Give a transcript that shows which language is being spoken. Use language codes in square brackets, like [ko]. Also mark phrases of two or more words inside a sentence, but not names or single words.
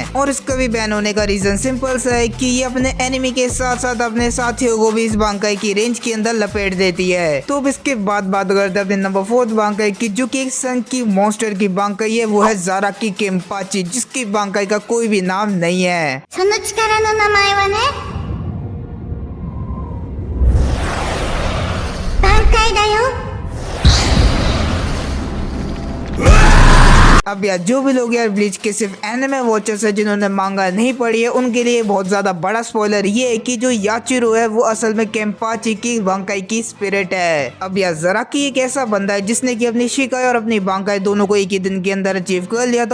[hi] और इसका भी बैन होने का रीजन सिंपल सा है कि ये अपने एनिमी के साथ साथ अपने साथियों को भी इस बांकाई की रेंज के अंदर लपेट देती है। तो अब इसके बाद बात करते हैं अपने नंबर 4 बांकाई की, जो कि एक सन की मॉन्स्टर की बांकाई है, वो है ज़ाराकी केम्पाची, जिसकी बांकाई का कोई भी नाम नहीं है। [ja] その力の名前はね、挽回だよ。 [hi] अब यार जो भी लोग यार ब्लीच के सिर्फ [en] anime watchers [hi] है जिन्होंने मांगा नहीं पढ़ी है उनके लिए बहुत ज्यादा बड़ा स्पॉइलर ये है कि जो याचिरो है वो असल में केम्पाची की बांकाई की स्पिरिट है। अब यार ज़ाराकी एक ऐसा बंदा है जिसने की अपनी शिकाई और अपनी बांकाई दोनों को एक ही दिन के अंदर अचीव कर लिया था।